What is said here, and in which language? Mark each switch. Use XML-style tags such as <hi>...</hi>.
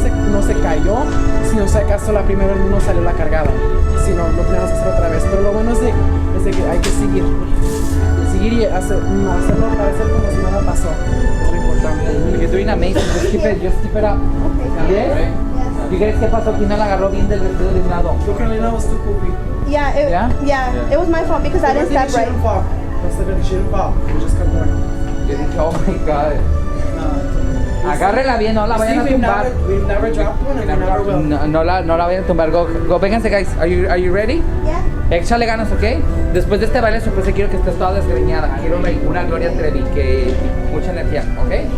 <es>No se cayó, sino si acaso la primera no salió la cargada, sino lo tenemos que hacer otra vez. Pero lo bueno es de que hay que seguir y hacerlo parecer como si nada pasó. Es lo importante.</es> <en>You're doing amazing. Just keep it up. Yes? You guys,</en> <es>¿qué pasó? ¿Quién no la agarró bien del vestido de un lado? Yo creo que</es> <en>was too poopy. Yeah, it was my fault because I didn't step right. She didn't fall. We just kept going.</en> <es>Yo dije,</es> <en>oh my God.</en> <es>Agárrela bien, no la vayan a tumbar.</es> <en>We've never dropped one and we never will.</en> <es>No la vayan a tumbar. Go, vénganse, guys.</es> <en>Are you ready? Yeah.</en> <es>Échale ganas, ¿ok? Después de este baile sorpresa quiero que estés toda desgreñada. Quiero ver una Gloria Trevi, que mucha energía, ¿ok?</es>